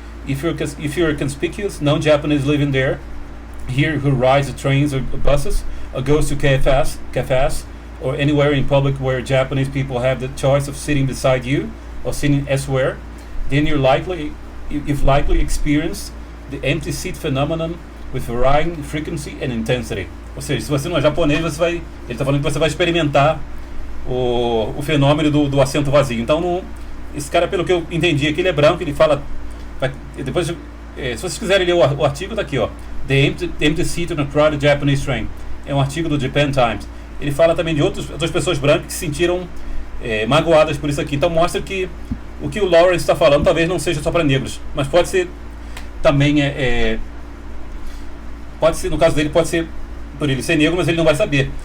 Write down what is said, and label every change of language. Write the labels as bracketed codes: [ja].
[en] If you're conspicuous, no Japanese living there, here who rides the trains or buses, or goes to cafes, or anywhere in public where Japanese people have the choice of sitting beside you or sitting elsewhere, then you've likely experienced the empty seat phenomenon with varying frequency and intensity. [pt] Ou seja, se você não é japonês, ele está falando que você vai experimentar o fenômeno do assento vazio. Então, esse cara, pelo que eu entendi aqui, ele é branco, ele fala... depois, se vocês quiserem ler o artigo, está aqui, ó. [en] The empty seat on a crowded Japanese train. [pt] É um artigo do Japan Times. Ele fala também de outras pessoas brancas que se sentiram magoadas por isso aqui. Então mostra que o que o Lawrence está falando talvez não seja só para negros, mas pode ser também pode ser, no caso dele, pode ser por ele ser negro, mas ele não vai saber.